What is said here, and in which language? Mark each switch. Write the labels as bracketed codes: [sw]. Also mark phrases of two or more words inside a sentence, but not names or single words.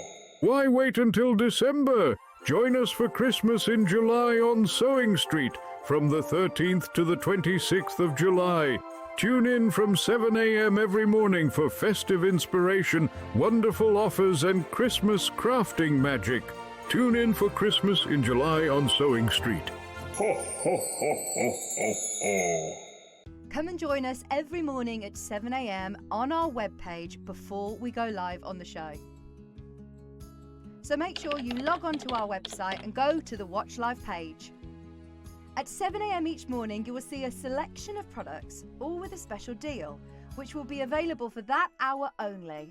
[en] Why wait until December? Join us for Christmas in July on SewingStreet from the 13th to the 26th of July. Tune in from 7 a.m. every morning for festive inspiration, wonderful offers and Christmas crafting magic. Tune in for Christmas in July on SewingStreet. Ho, ho, ho, ho, ho, ho. Come and join us every morning at 7 a.m. on our webpage before we go live on the show. So make sure you log on to our website and go to the Watch Live page. At 7 a.m. each morning, you will see a selection of products, all with a special deal, which will be available for that hour only.